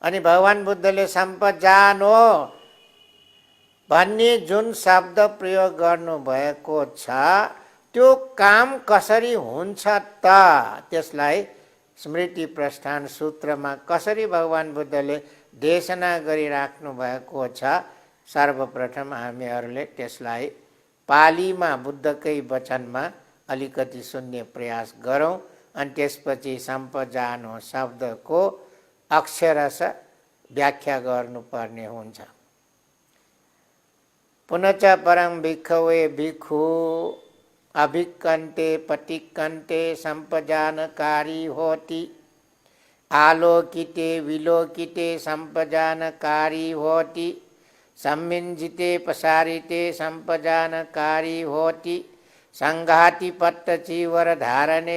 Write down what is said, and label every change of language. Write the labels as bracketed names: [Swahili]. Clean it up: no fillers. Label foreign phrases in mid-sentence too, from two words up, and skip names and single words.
[Nepali] अनि भगवान बुद्धले सम्पजानो भन्ने जुन शब्द प्रयोग गर्नुभएको छ त्यो काम कसरी हुन्छ त, त्यसलाई स्मृति प्रस्थान सूत्रमा कसरी भगवान बुद्धले देशना गरिराख्नु भएको छ, सर्वप्रथम हामीहरूले त्यसलाई पालीमा बुद्धकै वचनमा अलिकति सुन्ने प्रयास गरौँ। अनि त्यसपछि सम्पजानो शब्दको अक्षरशः व्याख्या गर्नुपर्ने हुन्छ। [Pali] पुनश्च परं भिक्खवे भिक्खु अभिक्कन्ते पटिक्कन्ते सम्पजानकारी होति, आलोकिते विलोकिते सम्पजानकारी होति, सम्मिञ्जिते प्रसारिते सम्पजानकारी होति, संघाति पट्ट चीवर धारणे